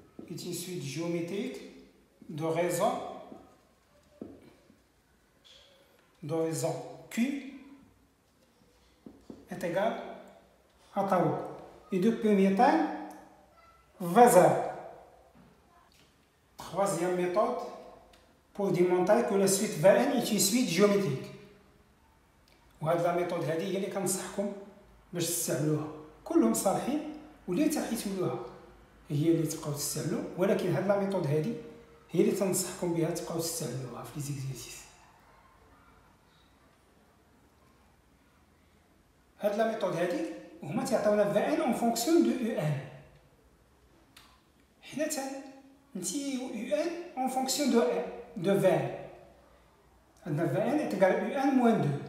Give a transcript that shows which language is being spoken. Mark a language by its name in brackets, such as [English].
[French] Est une suite géométrique de raison Q est égal à tau. Et de premier temps, V0. Troisième méthode pour démontrer que la suite Vn est une suite géométrique. [Arabic] وهذه لا ميثود هذه هي اللي كنصحكم باش تستعملوها. كلهم صالحين واللي تحيتولوها هي اللي تبقاو تستعملوا، ولكن هذه لا ميثود هذه هي اللي تنصحكم بها تبقاو تستعملوها في لي زيكزيرسيس. هاد لا ميثود هادي هما تعطيونا [French] Vn en fonction de Un. [Arabic] حنا تنتيو [French] Un en fonction de Vn. [Arabic] عندنا [French] Vn est égal à Un moins 2.